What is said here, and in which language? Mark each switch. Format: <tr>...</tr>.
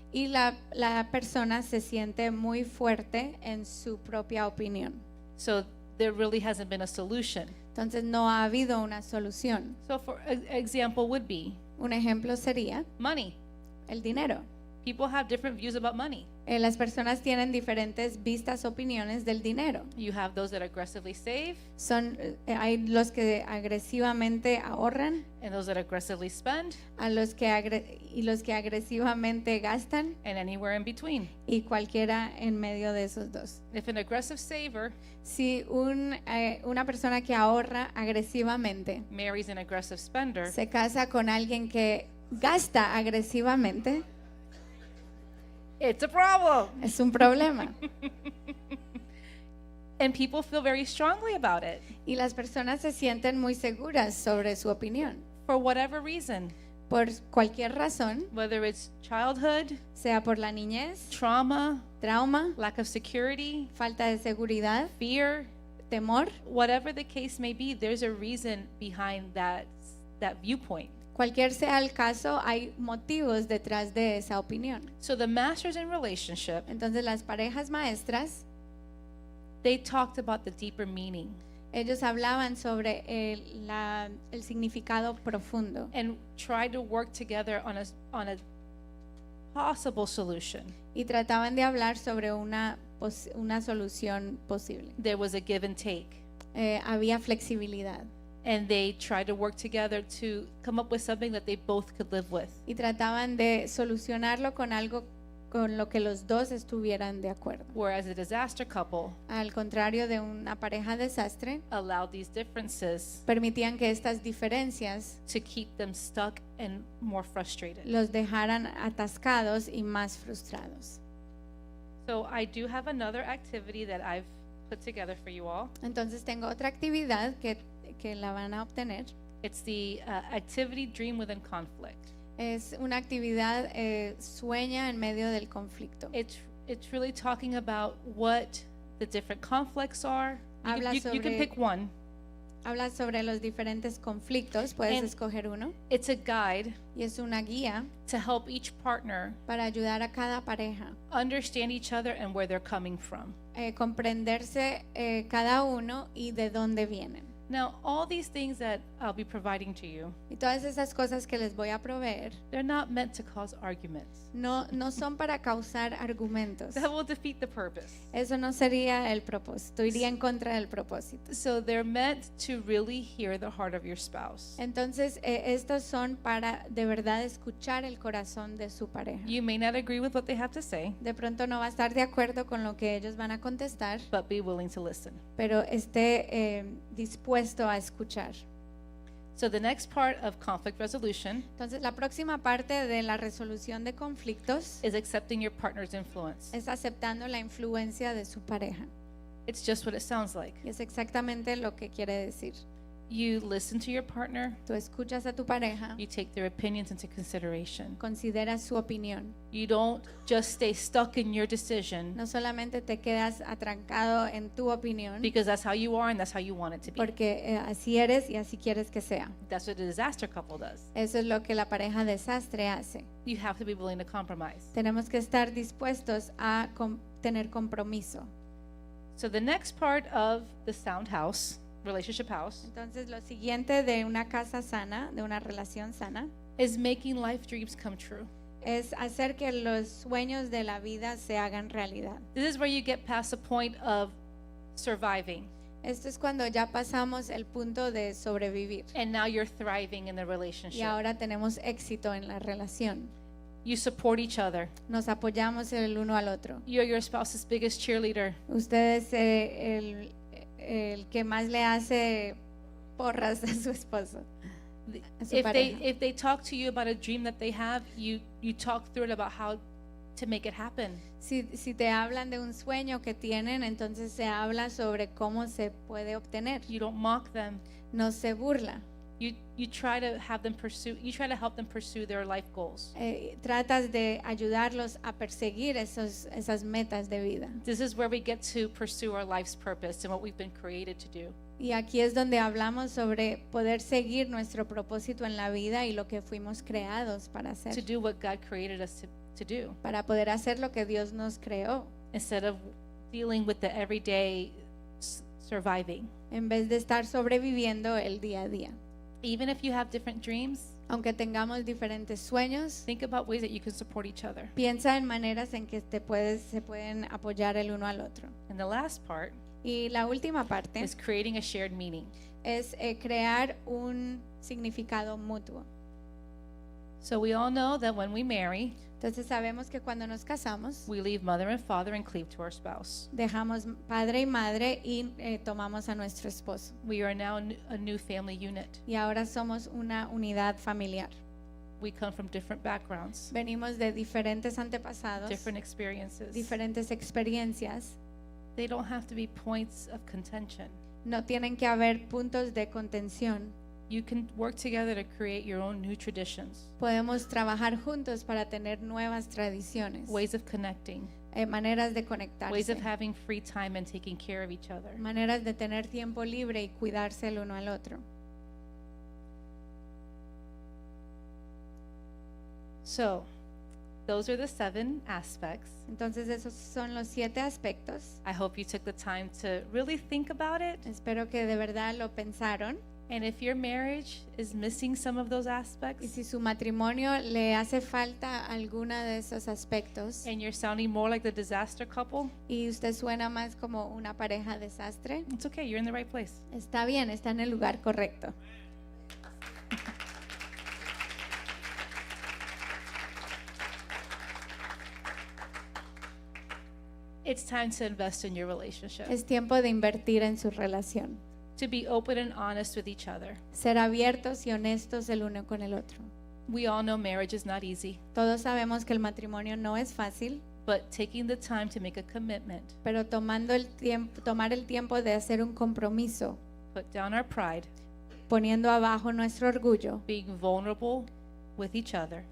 <es>Y la persona se siente muy fuerte en su propia opinión.</es> <en>So there really hasn't been a solution.</en> <es>Entonces no ha habido una solución.</es> <en>So for example would be</en> <es>Un ejemplo sería</es> <en>money.</en> <es>el dinero.</es> <en>People have different views about money.</en> <es>Las personas tienen diferentes vistas, opiniones del dinero.</es> <en>You have those that aggressively save</en> <es>Hay los que agresivamente ahorran,</es> <en>and those that aggressively spend</en> <es>los que agresivamente gastan</es> <en>and anywhere in between.</en> <es>y cualquiera en medio de esos dos.</es> <en>If an aggressive saver</en> <es>Si una persona que ahorra agresivamente</es> <en>marries an aggressive spender,</en> <es>se casa con alguien que gasta agresivamente,</es> <en>it's a problem.</en> <es>es un problema.</es> <en>And people feel very strongly about it</en> <es>Y las personas se sienten muy seguras sobre su opinión.</es> <en>for whatever reason,</en> <es>Por cualquier razón,</es> <en>whether it's childhood,</en> <es>sea por la niñez,</es> <en>trauma,</en> <es>trauma,</es> <en>lack of security,</en> <es>falta de seguridad,</es> <en>fear,</en> <es>temor,</es> <en>whatever the case may be, there's a reason behind that viewpoint.</en> <es>cualquier sea el caso, hay motivos detrás de esa opinión.</es> <en>So the masters in relationship,</en> <es>Entonces las parejas maestras,</es> <en>they talked about the deeper meaning</en> <es>ellos hablaban sobre el significado profundo</es> <en>and tried to work together on a possible solution.</en> <es>y trataban de hablar sobre una solución posible.</es> <en>There was a give and take,</en> <es>Había flexibilidad</es> <en>and they tried to work together to come up with something that they both could live with.</en> <es>y trataban de solucionarlo con algo con lo que los dos estuvieran de acuerdo.</es> <en>Whereas a disaster couple</en> <es>Al contrario de una pareja desastre,</es> <en>allowed these differences</en> <es>permitían que estas diferencias</es> <en>to keep them stuck and more frustrated.</en> <es>los dejaran atascados y más frustrados.</es> <en>So I do have another activity that I've put together for you all.</en> <es>Entonces tengo otra actividad que la van a obtener.</es> <en>It's the activity Dream Within Conflict.</en> <es>Es una actividad sueña en medio del conflicto.</es> <en>It's really talking about what the different conflicts are.</en> <es>Habla</es> <en>You can</en> <es>sobre-</es> <en>pick one.</en> <es>Habla sobre los diferentes conflictos, puedes</es> <en>And-</en> <es>escoger uno,</es> <en>It's a guide</en> <es>y es una guía</es> <en>to help each partner</en> <es>para ayudar a cada pareja</es> <en>understand each other and where they're coming from.</en> <es>comprenderse cada uno y de dónde vienen.</es> <en>Now, all these things that I'll be providing to you,</en> <es>Y todas esas cosas que les voy a proveer</es> <en>they're not meant to cause arguments.</en> <es>no son para causar argumentos.</es> <en>That will defeat the purpose.</en> <es>Eso no sería el propósito, iría en contra del propósito.</es> <en>So they're meant to really hear the heart of your spouse.</en> <es>Entonces, estos son para de verdad escuchar el corazón de su pareja.</es> <en>You may not agree with what they have to say,</en> <es>De pronto no va a estar de acuerdo con lo que ellos van a contestar,</es> <en>but be willing to listen.</en> <es>pero esté dispuesto a escuchar.</es> <en>So the next part of conflict resolution</en> <es>Entonces, la próxima parte de la resolución de conflictos</es> <en>is accepting your partner's influence.</en> <es>es aceptando la influencia de su pareja.</es> <en>It's just what it sounds like.</en> <es>Y es exactamente lo que quiere decir.</es> <en>You listen to your partner.</en> <es>Tú escuchas a tu pareja,</es> <en>You take their opinions into consideration.</en> <es>consideras su opinión.</es> <en>You don't just stay stuck in your decision</en> <es>No solamente te quedas atrancado en tu opinión,</es> <en>because that's how you are and that's how you want it to be.</en> <es>porque así eres y así quieres que sea.</es> <en>That's what a disaster couple does.</en> <es>Eso es lo que la pareja desastre hace.</es> <en>You have to be willing to compromise.</en> <es>Tenemos que estar dispuestos a tener compromiso.</es> <en>So the next part of the sound house, relationship house,</en> <es>Entonces, lo siguiente de una casa sana, de una relación sana,</es> <en>is making life dreams come true.</en> <es>es hacer que los sueños de la vida se hagan realidad.</es> <en>This is where you get past the point of surviving,</en> <es>Esto es cuando ya pasamos el punto de sobrevivir</es> <en>and now you're thriving in the</en> <es>y</es> <en>relationship.</en> <es>ahora tenemos éxito en la relación.</es> <en>You support each other.</en> <es>Nos apoyamos el uno al otro.</es> <en>You're your spouse's biggest cheerleader.</en> <es>Usted es el que más le hace porras a su esposo, a su pareja.</es> <en>If they talk to you about a dream that they have, you talk through it about how to make it happen.</en> <es>Si te hablan de un sueño que tienen, entonces se habla sobre cómo se puede obtener.</es> <en>You don't mock them.</en> <es>No se burla.</es> <en>You try to have them pursue. You try to help them pursue their life goals.</en> <es>Tratas de ayudarlos a perseguir esas metas de vida.</es> <en>This is where we get to pursue our life's purpose and what we've been created to do.</en> <es>Y aquí es donde hablamos sobre poder seguir nuestro propósito en la vida y lo que fuimos creados para hacer.</es> <en>To do what God created us to do,</en> <es>Para poder hacer lo que Dios nos creó,</es> <en>instead of dealing with the everyday surviving.</en> <es>en vez de estar sobreviviendo el día a día.</es> <en>Even if you have different dreams,</en> <es>Aunque tengamos diferentes sueños,</es> <en>think about ways that you can support each other.</en> <es>piensa en maneras en que se pueden apoyar el uno al otro.</es> <en>And the last part</en> <es>Y la última parte</es> <en>is creating a shared meaning.</en> <es>es crear un significado mutuo.</es> <en>So we all know that when we marry,</en> <es>Entonces sabemos que cuando nos casamos,</es> <en>we leave mother and father and cleave to our spouse.</en> <es>dejamos padre y madre y tomamos a nuestro esposo.</es> <en>We are now a new family unit.</en> <es>Y ahora somos una unidad familiar.</es> <en>We come from different backgrounds,</en> <es>Venimos de diferentes antepasados,</es> <en>different experiences.</en> <es>diferentes experiencias.</es> <en>They don't have to be points of contention.</en> <es>No tienen que haber puntos de contención.</es> <en>You can work together to create your own new traditions,</en> <es>Podemos trabajar juntos para tener nuevas tradiciones,</es> <en>ways of connecting,</en> <es>maneras de</es> <en>ways</en> <es>conectarse,</es> <en>of having free time and taking care of each other.</en> <es>maneras de tener tiempo libre y cuidarse el uno al otro.</es> <en>So, those are the 7 aspects.</en> <es>Entonces esos son los 7 aspectos.</es> <en>I hope you took the time to really think about it.</en> <es>Espero que de verdad lo pensaron.</es> <en>And if your marriage is missing some of those</en> <es>Y</es> <en>aspects</en> <es>si su matrimonio le hace falta alguna de esos aspectos</es> <en>and you're sounding more like the disaster couple,</en> <es>y usted suena más como una pareja desastre,</es> <en>it's okay, you're in the right place.</en> <es>está bien, está en el lugar correcto.</es> <en>It's time to invest in your relationship,</en> <es>Es tiempo de invertir en su relación,</es> <en>to be open and honest with each other.</en> <es>ser abiertos y honestos el uno con el otro.</es> <en>We all know marriage is not easy,</en> <es>Todos sabemos que el matrimonio no es fácil,</es> <en>but taking the time to make a commitment,</en> <es>pero tomar el tiempo de hacer un compromiso,</es> <en>put down our pride,</en> <es>poniendo abajo nuestro orgullo,</es> <en>being vulnerable with each other,</en>